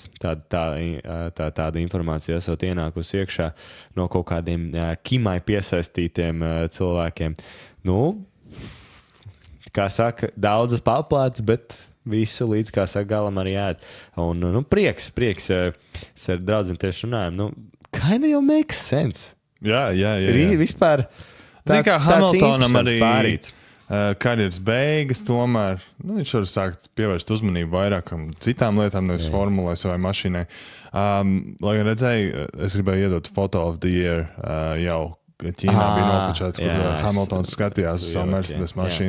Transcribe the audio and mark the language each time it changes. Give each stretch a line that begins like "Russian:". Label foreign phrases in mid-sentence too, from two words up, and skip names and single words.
Latvian: Tāda informācija esot ienākusi iekšā no kaut kādiem Kimai piesaistītiem cilvēkiem. Kā saka, daudzas paplātes, bet visu līdz, kā saka, galam arī ēd. Un prieks. Es ar draugiem tieši runāju.
English: Kinda jau makes sense.
Latvian: Jā. Vispār Zini, kā Hamiltonam arī pārīts. Karjeras beigas, tomēr viņš var sākt pievērst uzmanību vairākam citām lietām, nevis formulai savai mašīnai. Lai gan redzēju, es gribēju iedot Photo of the Year jau Ķīnā bija nofočēts, kur Hamiltons skatījās uz savu Mercedes mašīnu.